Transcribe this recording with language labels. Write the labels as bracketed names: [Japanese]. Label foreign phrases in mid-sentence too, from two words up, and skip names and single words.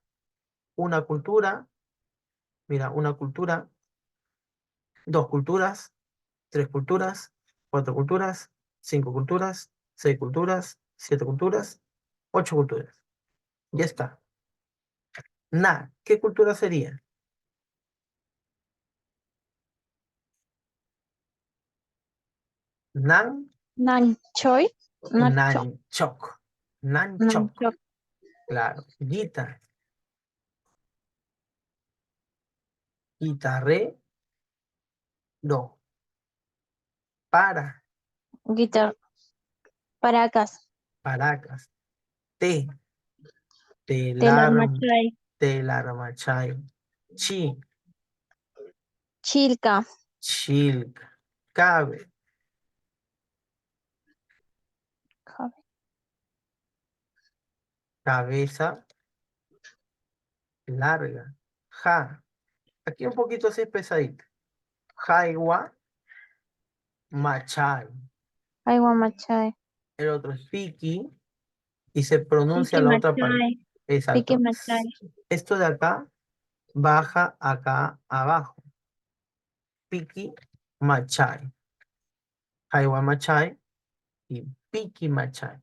[Spanish] Una cultura, mira, una cultura, dos culturas, tres culturas, cuatro culturas, cinco culturas, seis culturas, siete culturas, ocho culturas. Ya está. Na, ¿qué cultura sería? Nan, Nanchoy. Nacho. Nanchok. Nanchok. Nancho. Claro. Guita. Guitarre. No. Para. Guitar, Paracas, Paracas. Te. Telar. Telarmachay, Telarmachay. Chi. Chilca, Chilca. Cabe. Cabeza larga. Ja. Aquí un poquito así pesadito. Jaiwa. Machay. Aiguamachay, El otro es Piki. Y se pronuncia la otra parte. Piquimachay, Exacto. Piquimachay, Esto de acá baja acá abajo. Piki Machay. Jaiwa Machay y Piki Machay.